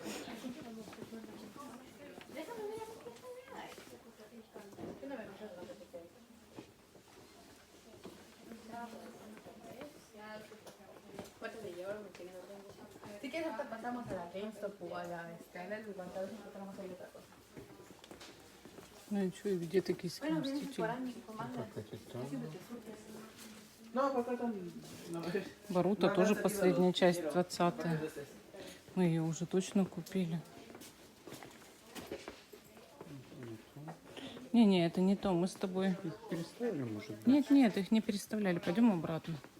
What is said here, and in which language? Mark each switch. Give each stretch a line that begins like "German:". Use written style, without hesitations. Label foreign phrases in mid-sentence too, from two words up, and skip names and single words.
Spanish: ¿Cuánto le llevaron? Si quieres, hasta pasamos a la GameStop o a la Skyler y cuando encontramos ahí otra cosa.
Russian: Ну и что, где такие мстители?
Spanish: No, porque там...
Russian: Боруто тоже последняя часть, 20-я. Мы ее уже точно купили. Не, это не то, мы с тобой... Их переставили, может быть? Нет, их не переставляли, пойдем обратно.